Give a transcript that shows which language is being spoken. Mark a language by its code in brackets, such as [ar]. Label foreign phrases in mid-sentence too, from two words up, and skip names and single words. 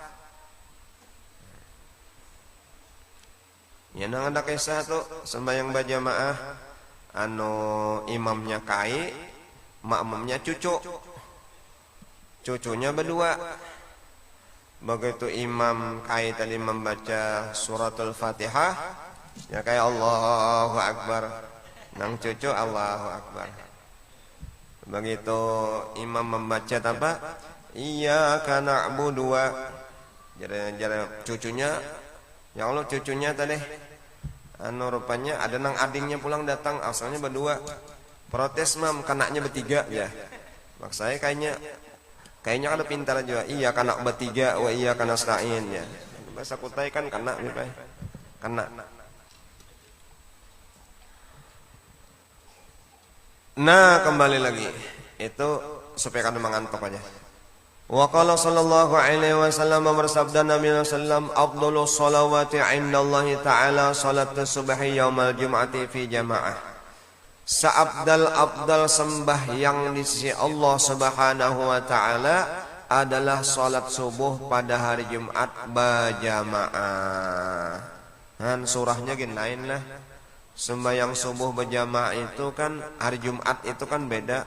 [bjn] Ya nang ada kisah tuh sembahyang berjamaah, imamnya kai, makmumnya cucu. Cucunya berdua. Begitu imam kai tadi membaca suratul Fatihah, ya kayak Allahu Akbar. Nang cucu Allahu Akbar. Begitu imam membaca apa? [ar] إياك نعبد و. [bjn] Jadi cucunya, ya Allah cucunya tadi rupanya ada nang adingnya pulang datang, asalnya berdua. Protes mam, kanaknya bertiga ya. [id] Maksud saya kayaknya ada pintar juga. Iya kanak bertiga [ar] وإياك نستعين [id] ya. Bahasa Kutai kan kanak nih, Pak. [bjn] Kanak. Nah, kembali lagi. Itu supaya kada mengantuk aja. [ar] وقال صلى الله عليه وسلم [id] bersabda Nabi [ar] sallam, أفضل الصلوات عند الله تعالى صلاة الصبح يوم الجمعة في جماعة. [id] Seabdal sembahyang di sisi Allah Subhanahu wa taala adalah salat subuh pada hari Jumat berjamaah. [bjn] Han surahnya gini lain lah. Sembahyang subuh berjamaah itu kan hari Jumat itu kan beda.